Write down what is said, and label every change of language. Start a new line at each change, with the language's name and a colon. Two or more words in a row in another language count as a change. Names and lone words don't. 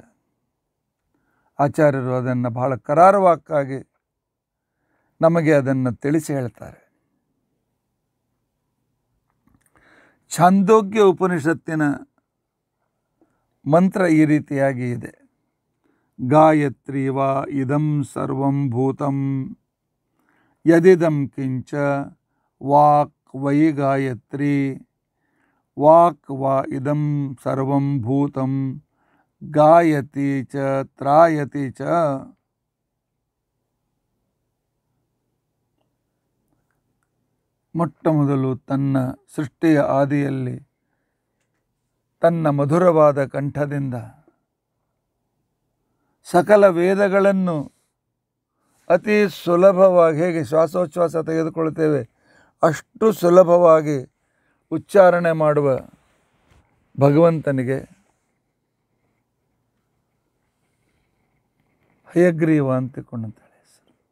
Kannada: ಆಚಾರ್ಯರು ಅದನ್ನು ಬಹಳ ಕರಾರುವಾಕ್ಕಾಗಿ ನಮಗೆ ಅದನ್ನು ತಿಳಿಸಿ ಹೇಳ್ತಾರೆ. ಛಾಂದೋಗ್ಯ ಉಪನಿಷತ್ತಿನ ಮಂತ್ರ ಈ ರೀತಿಯಾಗಿ ಇದೆ.
Sanskrit: ಗಾಯತ್ರಿ ವಾ ಇದಂ ಸರ್ವಂ ಭೂತಂ ಯದಿದಂ ಕಿಂಚ ವಾಕ್ ವೈ ಗಾಯತ್ರಿ ವಾಕ್ ವಾ ಇದಂ ಸರ್ವಂ ಭೂತಂ ಗಾಯತಿ ಚ ತ್ರಾಯತಿ ಚ.
Kannada: ಮೊಟ್ಟ ಮೊದಲು ತನ್ನ ಸೃಷ್ಟಿಯ ಆದಿಯಲ್ಲಿ ತನ್ನ ಮಧುರವಾದ ಕಂಠದಿಂದ ಸಕಲ ವೇದಗಳನ್ನು ಅತಿ ಸುಲಭವಾಗಿ, ಹೇಗೆ ಶ್ವಾಸೋಚ್ಛ್ವಾಸ ತೆಗೆದುಕೊಳ್ತೇವೆ ಅಷ್ಟು ಸುಲಭವಾಗಿ ಉಚ್ಚಾರಣೆ ಮಾಡುವ ಭಗವಂತನಿಗೆ ಹಯಗ್ರೀವ ಅಂತಿಕೊಂಡಂತಾಳೆ ಹೆಸರು.